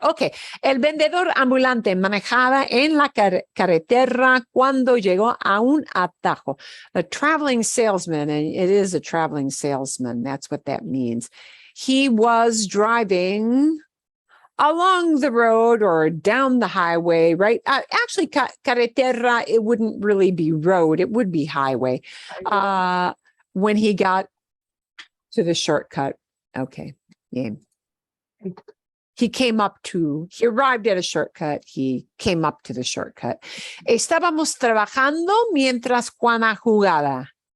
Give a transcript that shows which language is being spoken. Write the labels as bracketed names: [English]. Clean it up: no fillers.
[Spanish] Ok, el vendedor ambulante manejaba en la carretera cuando llegó a un atajo. [English] A traveling salesman, and it is a traveling salesman. That's what that means. He was driving along the road or down the highway, right? Actually, carretera, it wouldn't really be road. It would be highway. When he got to the shortcut. Okay. Yeah. He arrived at a shortcut. He came up to the shortcut. [Spanish] Estábamos trabajando mientras Juana jugaba.